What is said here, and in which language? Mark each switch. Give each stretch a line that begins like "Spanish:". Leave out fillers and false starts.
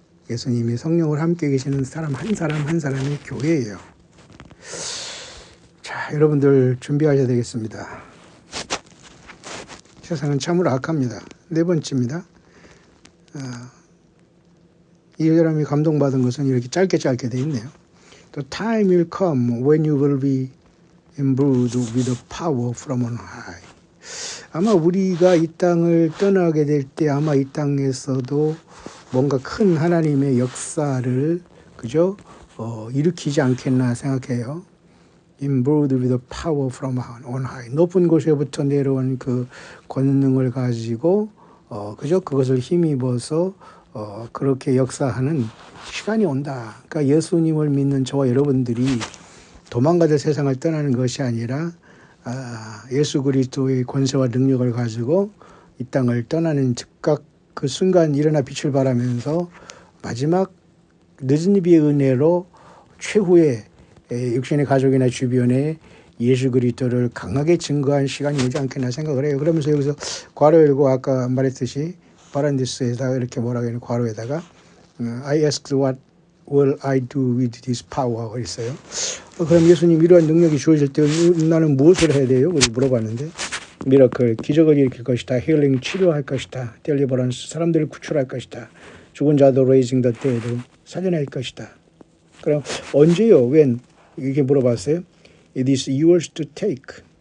Korean: 예수님이 성령으로 함께 계시는 사람 한 사람의 교회예요. 자, 여러분들 준비하셔야 되겠습니다. 세상은 참으로 악합니다. 네 번째입니다. 이 사람이 감동받은 것은 이렇게 짧게 돼 있네요.
English: The time will come when you will be imbued with the power from on high.
Korean: 아마 우리가 이 땅을 떠나게 될 때 아마 이 땅에서도 뭔가 큰 하나님의 역사를 그죠? 일으키지 않겠나 생각해요.
English: imbued with power from on high.
Korean: 높은 곳에부터 내려온 그 권능을 가지고 그죠? 그것을 힘입어서 그렇게 역사하는 시간이 온다. 그러니까 예수님을 믿는 저와 여러분들이 도망가듯 세상을 떠나는 것이 아니라 예수 그리스도의 권세와 능력을 가지고 이 땅을 떠나는 즉각 그 순간 일어나 빛을 발하면서 마지막 늦은 비의 은혜로 최후의 육신의 가족이나 주변에 예수 그리스도를 강하게 증거한 시간이 오지 않겠나 생각을 해요. 그러면서 여기서 괄호 열고 아까 말했듯이 바란디스에다가 이렇게 뭐라고 해요? 괄호에다가
English: I asked what will I do with this power
Korean: 있어요. 그럼 예수님 이러한 능력이 주어질 때 나는 무엇을 해야 돼요? 그래서 물어봤는데 미라클, 기적을 일으킬 것이다. 힐링, 치료할 것이다. 델리버런스, 사람들을 구출할 것이다. 죽은 자도 레이징 더 데이도 살려낼 것이다. 그럼 언제요?
English: when?
Korean: 이렇게 물어봤어요.
English: It is yours to take.